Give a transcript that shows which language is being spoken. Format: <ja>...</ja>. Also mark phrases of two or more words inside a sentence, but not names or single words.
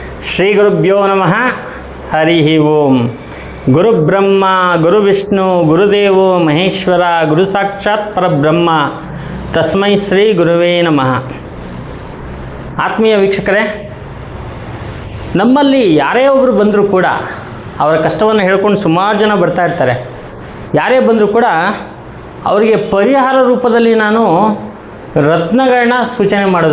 <sa>ಶ್ರೀ ಗುರುಭ್ಯೋ ನಮಃ. ಹರಿ ಓಂ. ಗುರುಬ್ರಹ್ಮ ಗುರುವಿಷ್ಣು ಗುರುದೇವೋ ಮಹೇಶ್ವರ ಗುರು ಸಾಕ್ಷಾತ್ ಪರಬ್ರಹ್ಮ ತಸ್ಮೈ ಶ್ರೀ ಗುರುವೇ ನಮಃ.</sa> <kn>ಆತ್ಮೀಯ ವೀಕ್ಷಕರೇ, ನಮ್ಮಲ್ಲಿ ಯಾರೇ ಒಬ್ಬರು ಬಂದರೂ ಕೂಡ ಅವರ ಕಷ್ಟವನ್ನು ಹೇಳ್ಕೊಂಡು ಸುಮಾರು ಜನ ಬರ್ತಾ ಇರ್ತಾರೆ. ಯಾರೇ ಬಂದರೂ ಕೂಡ ಅವರಿಗೆ ಪರಿಹಾರ ರೂಪದಲ್ಲಿ ನಾನು ರತ್ನಗಳನ್ನ ಸೂಚನೆ ಮಾಡೋದು.</kn>